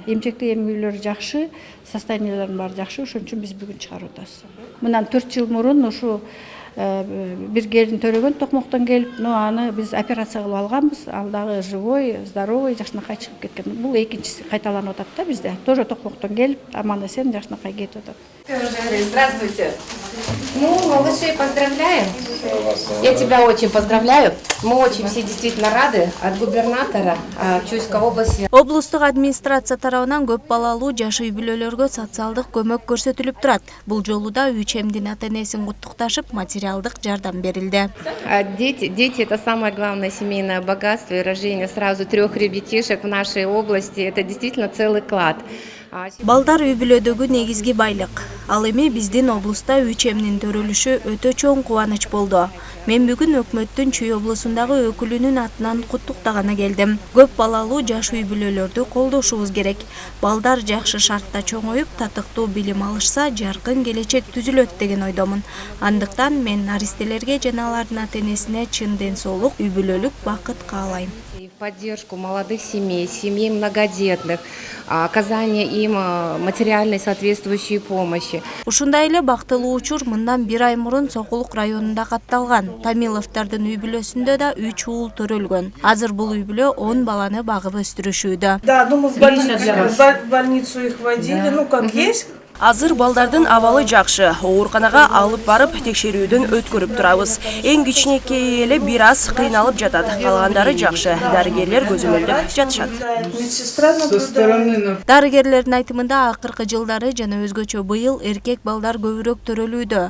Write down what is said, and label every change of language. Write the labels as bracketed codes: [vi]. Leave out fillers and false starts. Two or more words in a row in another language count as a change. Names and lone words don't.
[ky] Эмчектик эм үйлөрү жакшы, состоянияларын баары жакшы, ошон үчүн биз бүгүн чыгарып атабыз. Мындан 4 жыл мурун ушу бир келин төрөгөн Токмоктон келип, аны биз операция кылып алганбыз. Ал дагы [ru] живой, здоровый, [ky] жакшынакай чыгып кеткен. Бул экинчиси кайталанып атат да бизде. Тоже Токмоктон келип, аман-эсен жакшынакай кетип атат. [ru] Здравствуйте. Ну, малышей поздравляем. Я тебя очень поздравляю. Мы очень все действительно рады от губернатора Чуйской области. [ky] Облустук администрация тарабынан көп балалуу жаш үй бүлөлөргө социалдык көмөк көрсөтүлүп турат. Бул жолу да 3 эмдин ата-энесин куттукташып, материалдык жардам берилди. [ru] Дети – это самое главное семейное богатство, и рождение сразу 3 ребятишек в нашей области – это действительно целый клад. [ky] Балдар үй бүлөдөгү негизги байлык. Ал эми биздин облуста 3 эмдин төрөлүшү өтө чоң кубаныч болду. Мен бүгүн өкмөттүн Чүй облусундагы өкүлүнүн атынан куттуктаганы келдим. Көп балалуу жаш үй бүлөлөрдү колдошубуз керек. Балдар жакшы шартта чоңоюп, татыктуу билим алышса, жаркын келечек түзүлөт деген ойдомун. Андыктан мен наристелерге жана алардын ата-энесине чын ден соолук, үй бүлөлүк бакыт каалайм. [ru] Поддержку молодых семей, семей многодетных, оказание им материальной соответствующей помощи. [ky] Ушундай эле бактылуу учур мындан 1 ай мурун Сокулук районунда катталган. Томиловдордун үй бүлөсүндө да 3 уулу төрөлгөн. Азыр бул үй бүлө 10 баланы багып өстүрүшүүдө. [ru] Да, ну в больницу их водили, ну как есть. [ky] Азыр балдардын абалы жакшы. Ооруканага алып барып текшерүүдөн өткөрүп турабыз. Эң кичинекейи эле бир аз кыйналып жатат. Калгандары жакшы. Дарыгерлер көзөмөлдөп жатышат. Дарыгерлердин айтымында акыркы жылдары жана өзгөчө быйыл эркек балдар көбүрөөк төрөлүүдө.